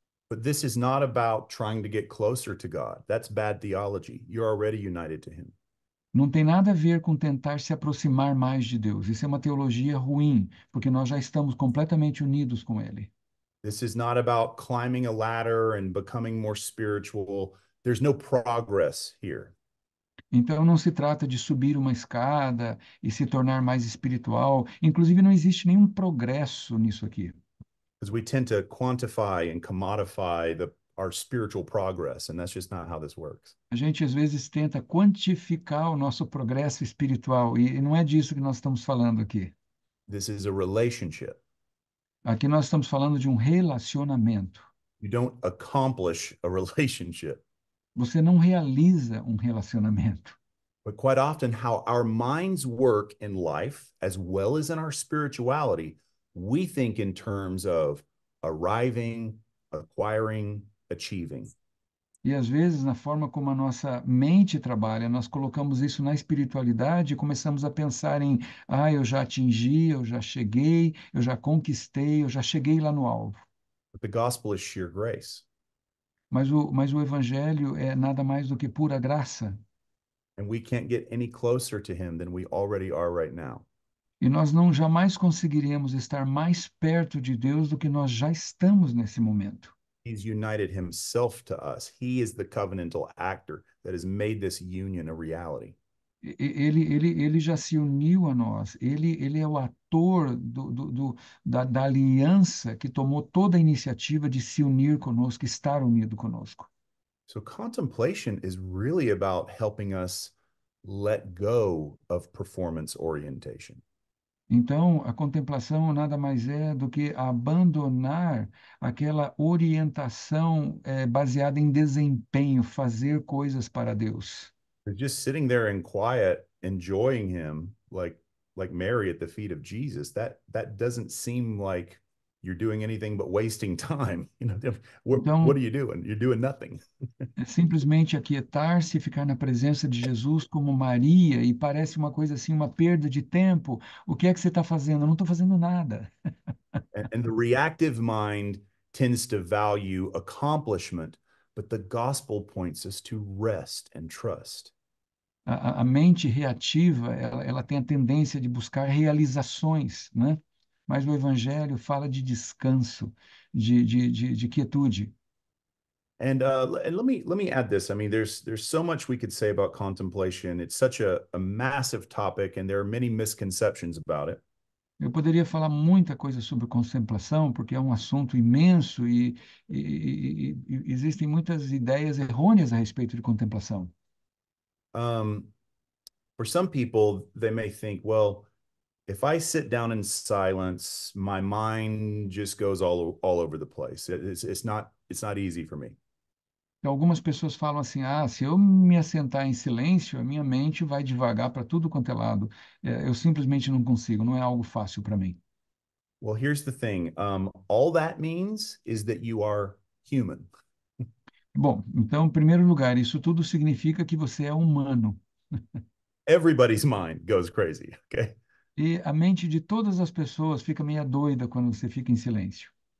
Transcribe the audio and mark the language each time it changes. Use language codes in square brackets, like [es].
[en] But this is not about trying to get closer to God. That's bad theology. You're already united to him. [pt] Não tem nada a ver com tentar se aproximar mais de Deus. Isso é uma teologia ruim, porque nós já estamos completamente unidos com Ele. [en] This is not about climbing a ladder and becoming more spiritual. There's no progress here. [pt] Então não se trata de subir uma escada e se tornar mais espiritual. Inclusive, não existe nenhum progresso nisso aqui. [en] Because we tend to quantify and commodify our spiritual progress, and that's just not how this works. [pt] A gente às vezes tenta quantificar o nosso progresso espiritual e não é disso que nós estamos falando aqui. [en] This is a relationship. [pt] Aqui nós estamos falando de um relacionamento. [en] You don't accomplish a relationship. [pt] Você não realiza um relacionamento. [en] But quite often, how our minds work in life, as well as in our spirituality, we think in terms of arriving, acquiring, achieving. [pt] E às vezes, na forma como a nossa mente trabalha, nós colocamos isso na espiritualidade e começamos a pensar em, eu já atingi, eu já cheguei, eu já conquistei, eu já cheguei lá no alvo. [en] But the gospel is sheer grace. [pt] Mas o evangelho é nada mais do que pura graça. [en] And we can't get any closer to him than we already are right now. [pt] E nós não jamais conseguiríamos estar mais perto de Deus do que nós já estamos nesse momento. [en] He's united himself to us. He is the covenantal actor that has made this union a reality. [pt] Ele já se uniu a nós. Ele é o ator da aliança que tomou toda a iniciativa de se unir conosco, estar unido conosco. [en] So contemplation is really about helping us let go of performance orientation. [pt] Então, a contemplação nada mais é do que abandonar aquela orientação baseada em desempenho, fazer coisas para Deus. [en] Just sitting there in quiet, enjoying him, like Mary at the feet of Jesus, that doesn't seem like you're doing anything but wasting time. [pt] Então, [en] what are you doing? You're doing nothing. [pt] é simplesmente aquietar-se e ficar na presença de Jesus como Maria, e parece uma coisa assim, uma perda de tempo. O que é que você está fazendo? Eu não estou fazendo nada. [en] And the reactive mind tends to value accomplishment, but the gospel points us to rest and trust. [pt] A mente reativa, ela tem a tendência de buscar realizações, né? Mas o Evangelho fala de descanso, de quietude. [en] And let me add this. I mean, there's so much we could say about contemplation. It's such a massive topic, and there are many misconceptions about it. [pt] Eu poderia falar muita coisa sobre contemplação, porque é um assunto imenso e existem muitas ideias errôneas a respeito de contemplação. [en] For some people, they may think, well, if I sit down in silence, my mind just goes all over the place. It's not easy for me. [pt] Algumas pessoas falam assim: ah, se eu me assentar em silêncio, a minha mente vai devagar para tudo quanto é lado. Eu simplesmente não consigo, não é algo fácil para mim. [en] Well, here's the thing. All that means is that you are human. [pt] Bom, então, em primeiro lugar, isso tudo significa que você é humano. [en] Everybody's mind goes crazy, okay? [pt] E a mente de todas as pessoas fica meio doida quando você fica em silêncio.